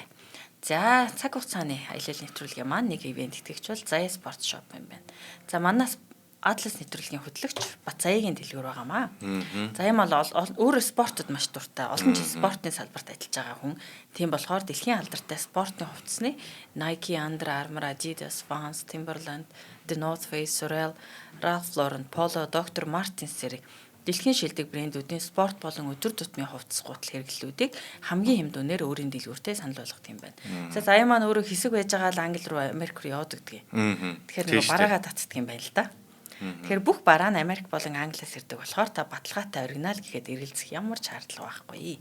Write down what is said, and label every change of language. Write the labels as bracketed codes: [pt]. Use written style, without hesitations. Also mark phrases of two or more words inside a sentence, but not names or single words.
[mn] За цаг хугацааны аялал нэвтрүүлгийн маань нэг ивент итгэгч бол Заяа спорт шоп юм байна. За манаас Атлас нэвтрүүлгийн хөтлөгч Бацаягийн дэлгүүр байгаамаа. Заяа мал өөрөө спортод маш дуртай. Олон жил спортын салбарт ажиллаж байгаа хүн. Тийм болохоор дэлхийн алдартай спортын хувцсны Nike, Under Armour, Adidas, Vans, Timberland, The North Face, Sorel, Ralph Lauren, Polo, Dr. Martens зэрэг дэлхийн шилдэг брэндүүдийн спорт болон өдөр тутмын хувцас гутал хэрэглэлүүдийг хамгийн хэм дүнээр өөрийн дэлгүүртээ санал болгох юм байна. За Заяа маань өөрөө хэсэг байж байгаа л Англи руу Америк руу явдаг гэх. Тэгэхээр нөгөө бараагаа татдаг юм байна л да. Тэгэхээр бүх бараа нь Америк болон Англиас ирдэг болохоор та баталгаатай оригинал гэхэд эргэлзэх ямар ч шаардлага байхгүй.